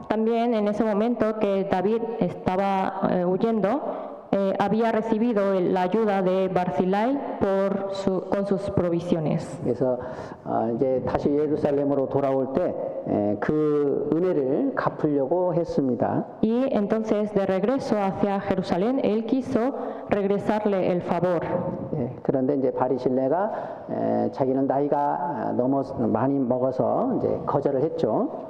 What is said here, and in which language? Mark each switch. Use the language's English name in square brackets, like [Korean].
[Spanish] También en ese momento que David estaba huyendo, había recibido la ayuda de Barzillai con sus provisiones. [Korean] 그래서 이제 다시 예루살렘으로 돌아올 때 그 은혜를 갚으려고 했습니다. [Spanish] Y entonces de regreso hacia Jerusalén, él quiso regresarle el favor. [Korean] 예, 그런데 이제 바리실레가 자기는 나이가 너무 많이 먹어서 이제 거절을 했죠.